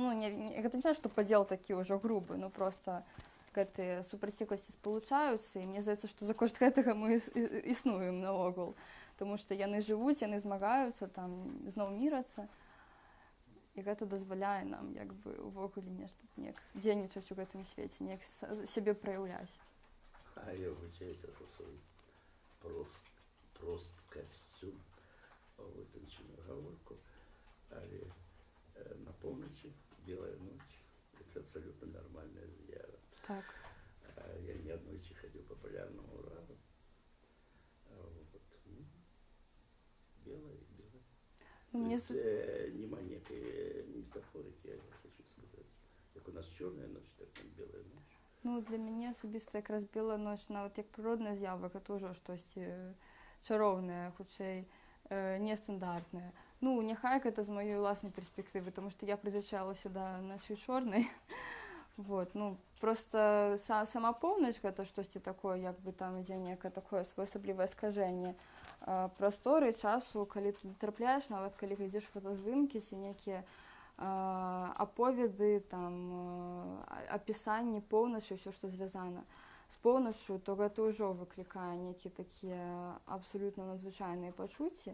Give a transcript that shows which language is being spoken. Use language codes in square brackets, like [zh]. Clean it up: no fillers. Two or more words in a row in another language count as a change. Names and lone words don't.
[be] Ну, гэта не значит, што падзел такі ўжо грубы, ну проста гэтыя супрацьлегласці спалучаюцца, і мне здаецца, што за кошт гэтага мы існуем наогул, таму што яны жывуць, яны змагаюцца, там, зноў мірацца. І гэта дазваляе нам як бы увогуле нешта неяк дзейнічаць у гэтым свеце, неяк сябе праяўляць. [uk] А я вибачаюся за свій прост костюм, витончену гаворку, але на полночі, білая ніч, це абсолютно нормальна з'ява. Так. Я неоднойчі ходив по полярному раду. [be] Белое. Ну, мне [uk] Нема ніякої метафорики, я хочу сказати. Як у нас чорна ніч, так там біла ніч. [be] Ну, для мяне асабіста якраз белая ноч, нават як прыродная з'ява, гэта ўжо штосьці чароўнае, хутчэй нестандартнае. Ну, няхай гэта з маёй уласнай перспектывы, тому што я прызвычаілася да нашай чорнай. Вот, ну, просто сама поўнач гэта штосьці такое, як бы там ідзе некае такое своеасаблівае скажэнне прасторы, часу, калі ты трапляеш, нават калі глядзіш фотаздымкі ці нейкія аповеды, там, апісанні поўначы, ўсё, што звязана з поўначчу, то гэта ўжо выклікае нейкія такія абсалютна надзвычайныя пачуцці.